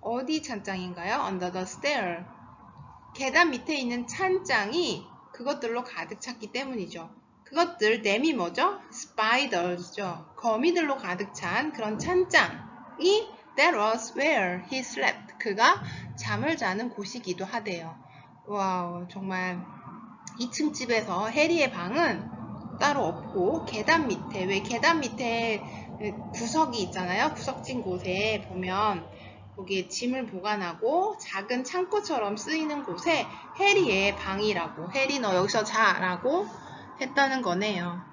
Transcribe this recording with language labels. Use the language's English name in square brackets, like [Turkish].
[Korean] 어디 찬장인가요? [English] Under the stair. [Korean] 계단 밑에 있는 찬장이 그것들로 가득 찼기 때문이죠. 그것들, 댐이 뭐죠? Spiders죠. 거미들로 가득 찬 그런 찬장이 [English] That was where he slept. [Korean] 그가 잠을 자는 곳이기도 하대요. 와우, 정말 2층 집에서 해리의 방은 따로 없고 계단 밑에, 왜 계단 밑에 구석이 있잖아요. 구석진 곳에 보면 거기에 짐을 보관하고 작은 창고처럼 쓰이는 곳에 해리의 방이라고, 해리 너 여기서 자라고 했다는 거네요.